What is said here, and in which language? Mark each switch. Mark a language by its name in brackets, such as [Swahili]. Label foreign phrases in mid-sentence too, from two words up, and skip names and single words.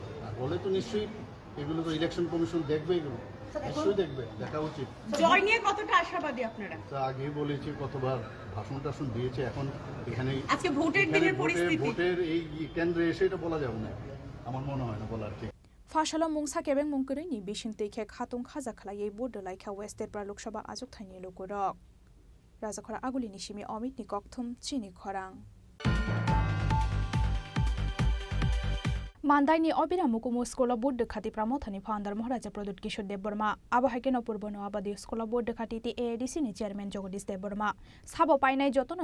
[Bangla] আর বলে তো নিশ্চয়ই এগুলো তো [English] election commission [Bangla] দেখবে, এগুলো নিশ্চয়ই দেখবে, দেখা উচিত। জয় নিয়ে কতটা আশাবাদী আপনারা? তা আগেই বলেছি, কতবার ভাষণ টাষণ দিয়েছে। এখন এখানে আজকে ভোটের দিনের পরিস্থিতি, ভোটের এই কেন্দ্রে এসে এটা বলা যাবে না, আমার মনে হয় না বলার ঠিক। [Kok Borok] ফাশালা মুংसा केबें मुंकरैनि बिसिनतै खे खातुं खाजा खलायै बोर्ड लाइखा वेस्ट तेरब्रा लोकसभा आजुक थाइनि लोकरक राजाखरा आगुलिनि सिमि अमितनि कक्थुम चिनि खरां मानदाइनि अबिरा मुकुमु [English] school board [Kok Borok] खाति प्रामथानि फाउंडार महाराजा प्रदुत किशोर देवबर्मा आबहाइके नपूर्व नवाबादी [English] school board [Kok Borok] खाति ति एडिसि नि चेयरमैन जगदीश देवबर्मा साबो पाइनाय जतन